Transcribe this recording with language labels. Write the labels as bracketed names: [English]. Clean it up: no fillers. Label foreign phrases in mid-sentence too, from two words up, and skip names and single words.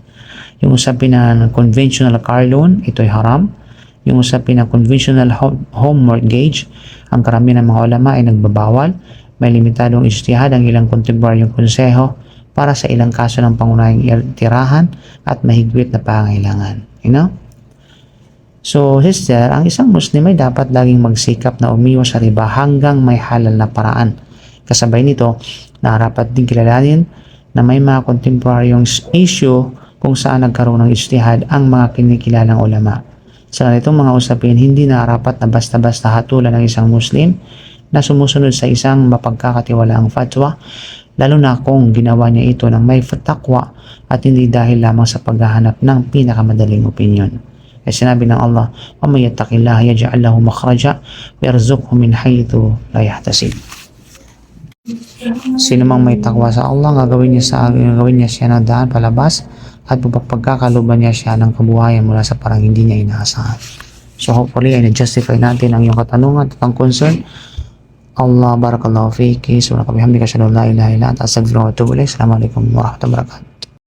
[Filipino] Yung usapin na [English] conventional car loan, [Filipino] ito ay haram. Yung usapin na [English] conventional home mortgage, [Filipino] ang karamihan ng mga ulama ay nagbabawal. May limitadong ijtihad ang ilang contemporary konseho para sa ilang kaso ng pangunahing tirahan at mahigpit na pangailangan. [English] You know? So, sister, [Filipino] ang isang Muslim ay dapat laging magsikap na umiwas sa riba hanggang may halal na paraan. Kasabay nito, narapat din kilalanin na may mga [English] contemporary issue [Filipino] kung saan nagkaroon ng ijtihad ang mga kinikilalang ulama. Sa ganitong mga usapin, hindi narapat na basta-basta hatulan ng isang Muslim na sumusunod sa isang mapagkakatiwalaang fatwa, lalo na kung ginawa niya ito ng may takwa at hindi dahil lamang sa paghahanap ng pinakamadaling opinion. Ay sinabi ng Allah, [Arabic] وَمَنْ يَتَّقِ اللَّهَ يَجْعَلْ لَهُ مَخْرَجًا وَيَرْزُقْهُ مِنْ حَيْثُ لَا يَحْتَسِبُ. [Filipino] Sino mang may takwa sa Allah, gagawin niya siya ng daan palabas at pagkakaluban niya siya ng kabuhayan mula sa parang hindi niya inaasahan. [English] So hopefully [Filipino] ay na-justify natin ang iyong katanungan at ang concern. [Arabic] الله بارك الله فيكِ. سبحانك بحمدك أشهد أن لا إله إلا أنت أستغفرك وأتوب إليك. السلام عليكم ورحمة الله وبركاته.